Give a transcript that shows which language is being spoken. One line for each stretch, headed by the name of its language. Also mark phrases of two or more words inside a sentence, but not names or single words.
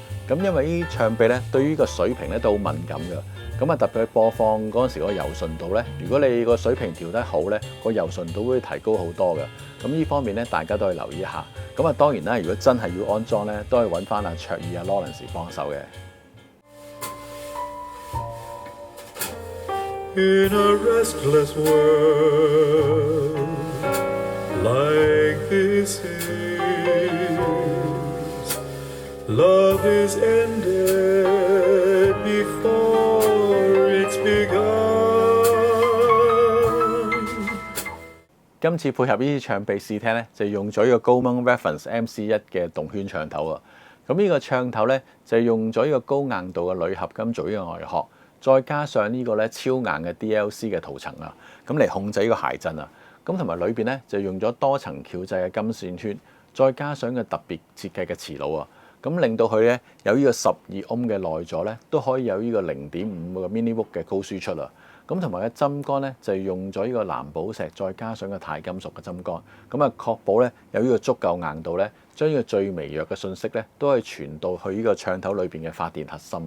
Cantonese: 咁因為呢啲唱臂咧對於個水平咧都好敏感㗎。咁啊特別去播放嗰陣時個柔順度咧，如果你個水平調得好咧，個柔順度會提高好多㗎。咁呢方面咧，大家都可以留意一下。咁啊當然啦，如果真係要安裝咧，都係揾翻阿卓爾Lawrence 幫手嘅。
English: In a restless world like this is, love is ended before it's begun.
Cantonese: 今次配合呢啲唱臂試聽咧，就用咗呢個 Goldman Reference MC1 嘅動圈唱頭啊。咁呢個唱頭咧就用咗呢個高硬度嘅鋁合金做呢個外殼。再加上呢個咧超硬嘅 DLC 嘅塗層啊，咁嚟控制呢個諧震啊，咁同埋裏邊咧就用咗多層翹製嘅金線圈，再加上個特別設計嘅磁爐啊，咁令到佢咧有呢個12 ohm 嘅內座咧都可以有呢個0.5個 millivolt 嘅高輸出啊，咁同埋嘅針桿咧就用咗呢個藍寶石，再加上個鈦金屬嘅針桿，咁啊確保咧有呢個足夠硬度咧，將呢個最微弱嘅信息咧都可以傳到去呢個唱頭裏邊嘅發電核心啊。